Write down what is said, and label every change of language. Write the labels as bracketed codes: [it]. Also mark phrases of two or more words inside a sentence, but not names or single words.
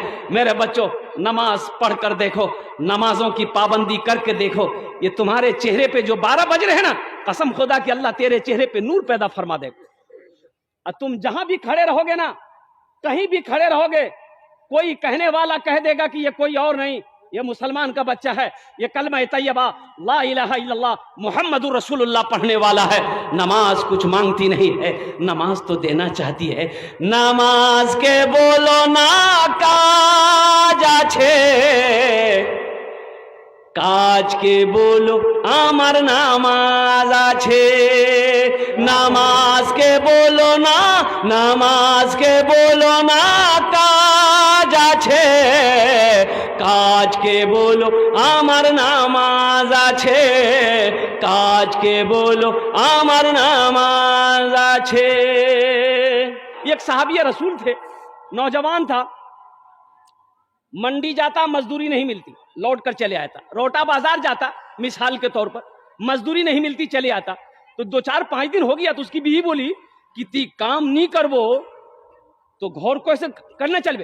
[ur] میرے بچوں نماز پڑھ کر دیکھو، نمازوں کی پابندی کر کے دیکھو، یہ تمہارے چہرے پہ جو 12 بج رہے ہیں نا، قسم خدا کہ اللہ تیرے چہرے پہ نور پیدا فرما دے گا، اور تم جہاں بھی کھڑے رہو گے نا، کہیں بھی کھڑے رہو گے، کوئی کہنے والا کہہ دے گا کہ یہ کوئی اور نہیں، یہ مسلمان کا بچہ ہے، یہ کلمہ طیبہ [ar] لا الہ الا اللہ محمد رسول اللہ [ur] پڑھنے والا ہے۔ نماز کچھ مانگتی نہیں ہے، نماز تو دینا چاہتی ہے۔ [bn] নামাজ কে বলো না কাজ আছে কাজ কে বলো আমার নামাজ আছে, নামাজ কে বলো না, নামাজ কে বলো না কাজ আছে, কাজ কে বলো আমার নামাজ আছে, কাজ কে বলো আমার নামাজ আছে۔ [ur] ایک صحابی رسول تھے، نوجوان تھا، منڈی جاتا مزدوری نہیں ملتی لوٹ کر چلے آتا، روٹا بازار جاتا مثال کے طور پر، مزدوری نہیں ملتی چلے آتا، تو 2-4-5 دن ہو گیا تو اس کی بیوی بولی کہ تی کام نہیں کرو تو گھر کو ایسے کرنا چل بے۔